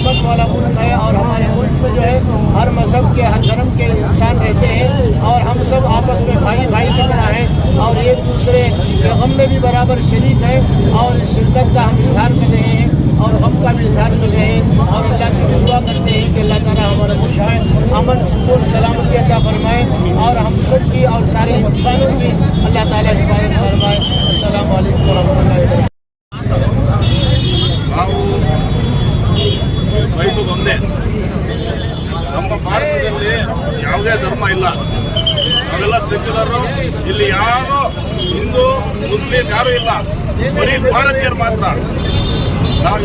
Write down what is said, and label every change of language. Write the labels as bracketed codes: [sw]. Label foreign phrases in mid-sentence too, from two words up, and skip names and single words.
[ur] والا ملک ہے اور ہمارے ملک میں جو ہے ہر مذہب کے ہر دھرم کے انسان رہتے ہیں اور ہم سب آپس میں بھائی بھائی کی طرح ہیں اور ایک دوسرے کے غم میں بھی برابر شریک ہے اور شرکت کا ہم اظہار کر رہے ہیں اور غم کا بھی اظہار کر رہے ہیں اور اللہ سے دعا کرتے ہیں کہ اللہ تعالیٰ ہمارا ملک ہے امن سکون سلامتی عطا فرمائے اور ہم سب کی اور سارے انسانوں کی اللہ تعالیٰ حفاظت فرمائے. [ar] السلام عليكم ورحمة الله وبركاته. [kn] ನಾವು ಬಯಸೋದು ಒಂದೇ, ನಮ್ಮ ಭಾರತದಲ್ಲಿ ಯಾವುದೇ ಧರ್ಮ ಇಲ್ಲ, ನಾವೆಲ್ಲ ಸೆಕ್ಯುಲರು, ಇಲ್ಲಿ ಯಾರು ಹಿಂದೂ ಮುಸ್ಲಿಂ ಯಾರೂ ಇಲ್ಲ, ಬರೀ ಭಾರತೀಯರು ಮಾತ್ರ ನಾವು.